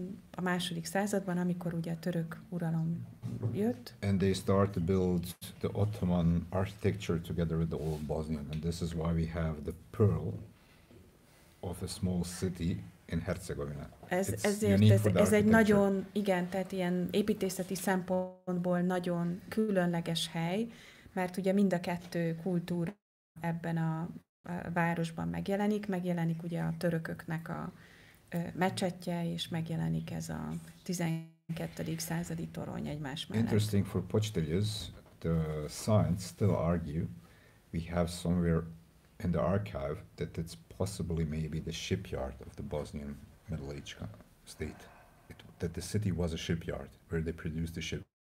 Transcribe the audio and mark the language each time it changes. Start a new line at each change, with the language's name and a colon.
Hungarian: A második században, amikor ugye a török uralom jött.
English: And they start to build the Ottoman architecture together with the old Bosnian, and this is why we have the pearl of a small city in Herzegovina.
Hungarian: Ez egy nagyon, igen, tehát ilyen építészeti szempontból nagyon különleges hely, mert ugye mind a kettő kultúra ebben a városban megjelenik ugye a törököknek a meccsetje, és megjelenik ez a 12. századi torony egymás mellett.
English: Interesting for Pocsitejs, the science still argue we have somewhere in the archive that it's possibly maybe the shipyard of the Bosnian Middle Age state. That the city was a shipyard where they produced the ships.